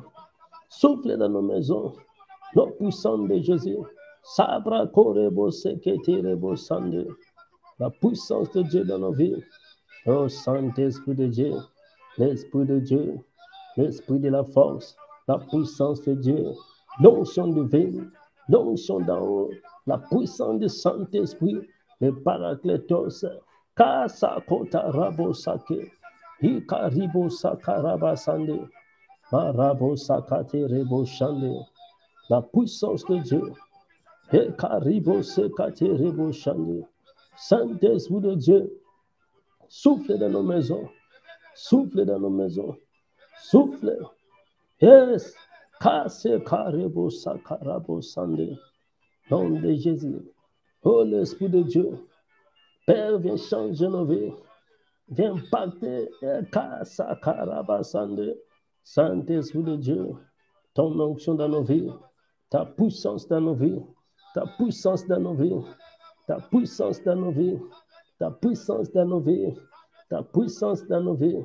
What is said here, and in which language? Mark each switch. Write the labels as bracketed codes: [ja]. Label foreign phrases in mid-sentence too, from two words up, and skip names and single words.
[fr] Souffle dans nos maisons, nom puissant de Jésus. Sabra korebo sekete rebo sande. La puissance de Dieu dans nos vies. Oh Saint-Esprit de Dieu, l'Esprit de Dieu, l'Esprit de la force, la puissance de Dieu, l'onction divine, l'onction d'en haut, la puissance du Saint-Esprit, le Paraclétos. Kasa kota rabo sake, hikaribo sakaraba sande. Marabo sakate rebo shande. La puissance de Dieu. Hekaribo sekate rebo shande. Saint-Esprit de Dieu. Souffle dans nos maisons. Souffle dans nos maisons. Souffle. Yes. Kase karebo sakarabo sande. Nom de Jésus. Oh l'Esprit de Dieu. Père, viens changer nos vies. Viens impacter. Kasa karaba sande. Saint-Esprit de Dieu, ton onction dans nos vies, ta puissance dans nos vies, ta puissance dans nos vies, ta puissance dans nos vies, ta puissance dans nos vies, ta puissance dans nos vies.